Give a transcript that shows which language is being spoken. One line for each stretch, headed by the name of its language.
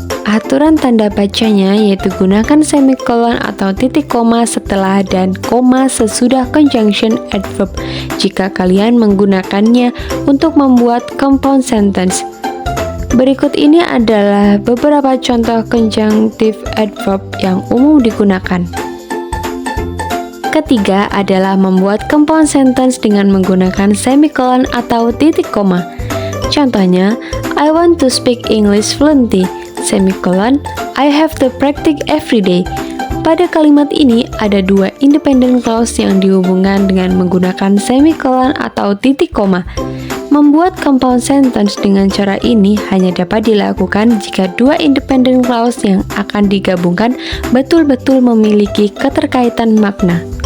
Indonesian: Aturan tanda bacanya yaitu gunakan semikolon atau titik koma setelah dan koma sesudah conjunction adverb jika kalian menggunakannya untuk membuat compound sentence. Berikut ini adalah beberapa contoh conjunctive adverb yang umum digunakan. Ketiga adalah membuat compound sentence dengan menggunakan semikolon atau titik koma. Contohnya,
English: I want to speak English fluently.
Indonesian: Semikolon,
English: I have to practice every day.
Indonesian: Pada kalimat ini ada dua independent clause yang dihubungkan dengan menggunakan semikolon atau titik koma. Membuat compound sentence dengan cara ini hanya dapat dilakukan jika dua independent clause yang akan digabungkan betul-betul memiliki keterkaitan makna.